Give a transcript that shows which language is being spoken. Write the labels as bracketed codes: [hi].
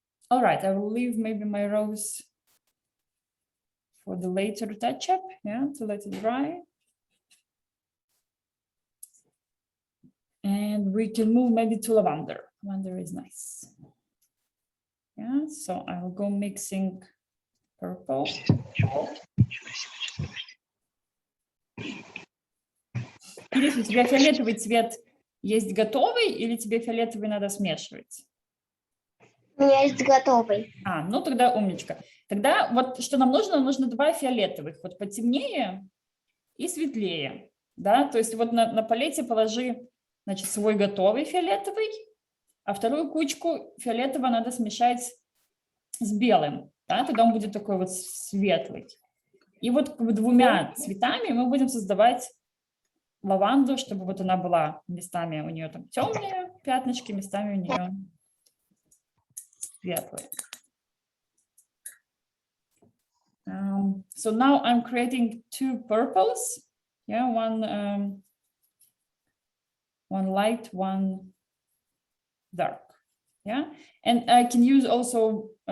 [en] All right, I will leave maybe my rose for the later touch-up, yeah, to let it dry. And we can move maybe to lavender. Lavender is nice. Yeah, so I will go mixing purple. [ru] Ирис, у тебя фиолетовый цвет есть готовый или тебе фиолетовый надо смешивать? У меня есть готовый. Ну тогда умничка. Тогда вот что нам нужно два фиолетовых, вот потемнее и светлее. Да? То есть вот на палете положи, значит, свой готовый фиолетовый, а вторую кучку фиолетового надо смешать с белым. Да? Тогда он будет такой вот светлый. И вот двумя цветами мы будем создавать лаванду, чтобы вот она была местами у нее там темные пятнышки, местами у нее светлые. [en] So now I'm creating two purples. Yeah, one light, one dark. Yeah, and I can use also.